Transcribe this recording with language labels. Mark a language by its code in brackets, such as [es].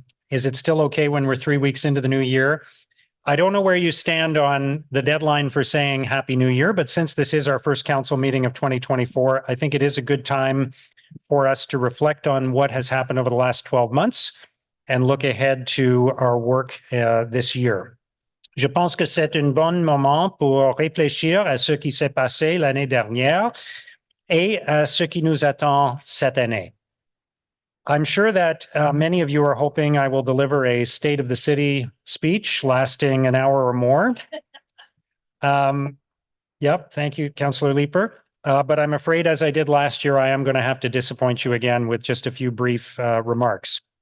[en] Is it still okay when we're 3 weeks into the new year? I don't know where you stand on the deadline for saying Happy New Year, but since this is our first council meeting of 2024, I think it is a good time for us to reflect on what has happened over the last 12 months and look ahead to our work this year. [fr] Je pense que c'est un bon moment pour réfléchir à ce qui s'est passé l'année dernière et à ce qui nous attend cette année. [en] I'm sure that many of you are hoping I will deliver a State of the City speech lasting an hour or more. Yep, thank you, Councillor Leeper. But I'm afraid, as I did last year, I am going to have to disappoint you again with just a few brief remarks.